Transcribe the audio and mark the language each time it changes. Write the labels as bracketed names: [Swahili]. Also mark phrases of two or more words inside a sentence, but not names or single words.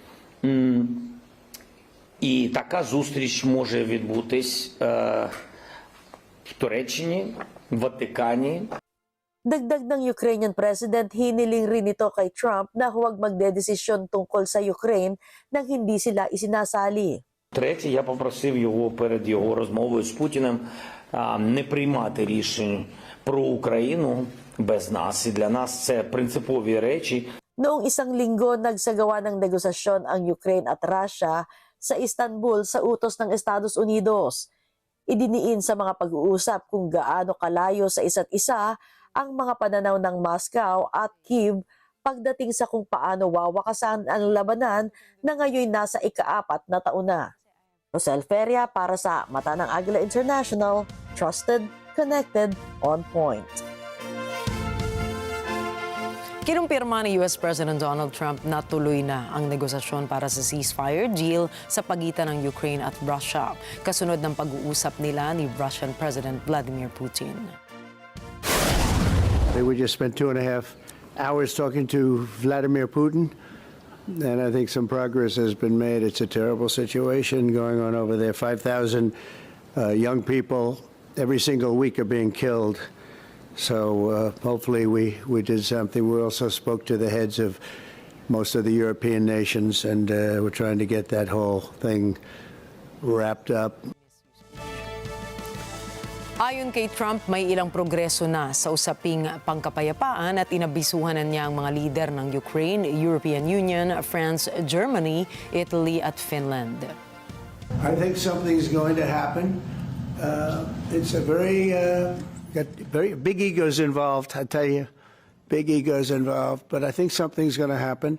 [Ukrainian] І така зустріч може відбутись в Туреччині, в Ватикані. [Filipino] Dagdag ng [English] Ukrainian President, [Filipino] hiniling rin ito kay Trump na huwag magdedesisyon tungkol sa Ukraine nang hindi sila isinasali. [Ukrainian] Третє, я попросив його перед його розмовою з Путіним не приймати рішень про Україну без нас. І для нас це принципові речі. [Filipino] Noong isang linggo, nagsagawa ng negosasyon ang Ukraine at Russia sa Istanbul sa utos ng Estados Unidos. Idiniin sa mga pag-uusap kung gaano kalayo sa isa't isa ang mga pananaw ng Moscow at Kyiv pagdating sa kung paano wawakasan ang labanan na ngayon nasa ika-4 na taon na. Rosel Feria para sa Mata ng Agila International, [English] trusted, connected, on point. [Filipino] Kinumpirma ni [English] US President [Filipino] Donald Trump na tuloy na ang negosasyon para sa [English] ceasefire deal [Filipino] sa pagitan ng Ukraine at Russia, kasunod ng pag-uusap nila ni [English] Russian President [Filipino] Vladimir Putin. [English] We just spent 2.5 hours talking to Vladimir Putin, and I think some progress has been made. It's a terrible situation going on over there. 5,000 young people every single week are being killed. So hopefully we did something. We also spoke to the heads of most of the European nations, and we're trying to get that whole thing wrapped up. [Filipino] Ayon kay Trump, may ilang progreso na sa usaping pangkapayapaan at inabisuhan na niya ang mga lider ng Ukraine, European Union, France, Germany, Italy at Finland. [English] I think something's going to happen. It's a very big egos involved, I tell you. Big egos involved, but I think something's going to happen.